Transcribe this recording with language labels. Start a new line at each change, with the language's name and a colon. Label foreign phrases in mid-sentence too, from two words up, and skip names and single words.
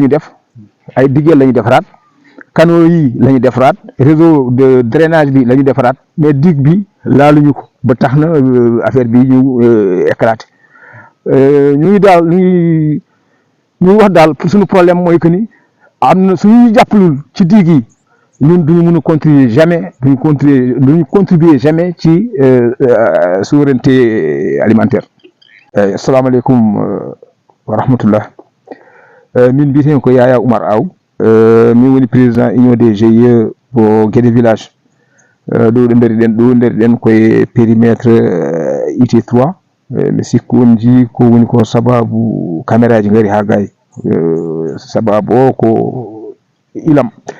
Wolof: ñu def ay diggeel la ñu defaraat canaux yi la ñu defaraat
French: réseau de drainage
Wolof: bi la ñu defaraat mais digue bi laaluñu ko ba tax na affaire bi ñu éclaté ñu ngi daal ñu wax daal suñu problème mooy que ni am na suñu jàppalul ci digue yi ñun duñu mën a
French: contribuer jamais
Wolof: duñu
French: contribuer jamais
Wolof: ci
French: souveraineté alimentaire.
Arabic: السلام عليكم ورحمة الله
Fula: min mbiyeten ko Yaya Oumar Aw min woni
French: président union des GIE
Fula: bo Guédé village ɗo nderiɗen koye périmètre IT3 mi sikku on jii ko woni ko sababu caméra ji ngari ha gayi sababu o ko ilam